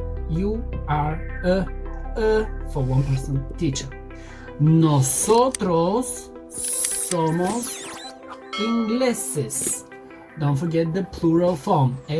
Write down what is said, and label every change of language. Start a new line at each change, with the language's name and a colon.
English: You are a for one person teacher.
Spanish: Nosotros somos ingleses.
English: Don't forget the plural form.